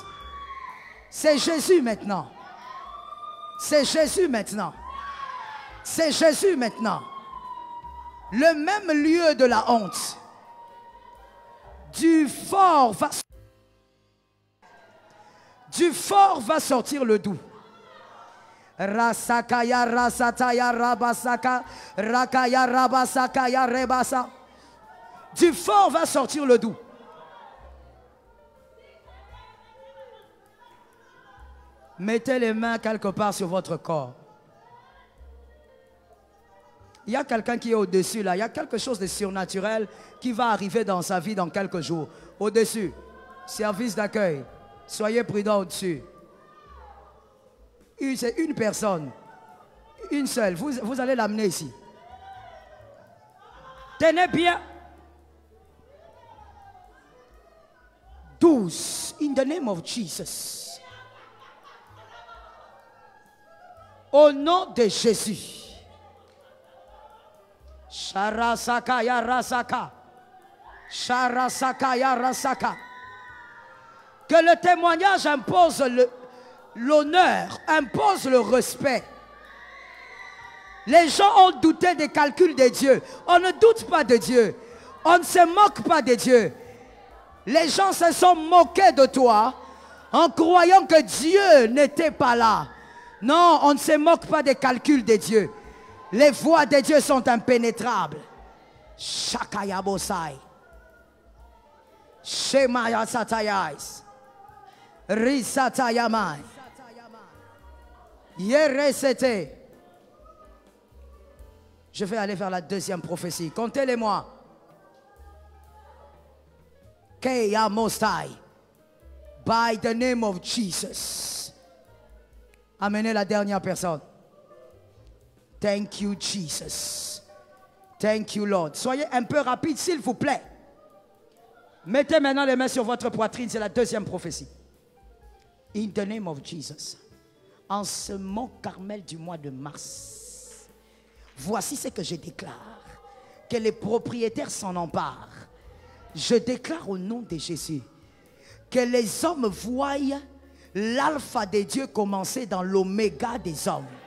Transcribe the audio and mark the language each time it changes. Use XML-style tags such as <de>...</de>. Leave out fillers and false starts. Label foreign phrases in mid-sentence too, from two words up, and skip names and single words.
<fr>C'est Jésus maintenant. C'est Jésus maintenant. C'est Jésus maintenant. Le même lieu de la honte. Du fort va sortir le doux. Rasakaya rasataya rabasaka rakaya rabasakaya rebasa. Du fort va sortir le doux. Mettez les mains quelque part sur votre corps. Il y a quelqu'un qui est au-dessus là. Il y a quelque chose de surnaturel qui va arriver dans sa vie dans quelques jours. Au-dessus. Service d'accueil. Soyez prudents au-dessus. C'est une personne. Une seule. Vous allez l'amener ici. Tenez bien. 12.</fr> <en>In the name of Jesus.</en> <fr>Au nom de Jésus. Sharasaka ya rasaka. Sharasaka ya rasaka. Que le témoignage impose l'honneur, impose le respect. Les gens ont douté des calculs de Dieu. On ne doute pas de Dieu. On ne se moque pas de Dieu. Les gens se sont moqués de toi en croyant que Dieu n'était pas là. Non, on ne se moque pas des calculs de Dieu. Les voies de Dieu sont impénétrables. Shakaya bosai. Shemaya satayais. Risatayamai. Yeresete. Je vais aller vers la deuxième prophétie. Comptez-les-moi. Keya Mostai.</fr> <en>By the name of Jesus.</en> <fr>Amenez la dernière personne.</fr> <en>Thank you, Jesus. Thank you, Lord.</en> <fr>Soyez un peu rapide, s'il vous plaît. Mettez maintenant les mains sur votre poitrine. C'est la deuxième prophétie.</fr> <en>In the name of Jesus.</en> <fr>En ce mont Carmel du mois de mars, voici ce que je déclare. Que les propriétaires s'en emparent. Je déclare au nom de Jésus que les hommes voient l'alpha des dieux commencer dans l'oméga des hommes.</fr>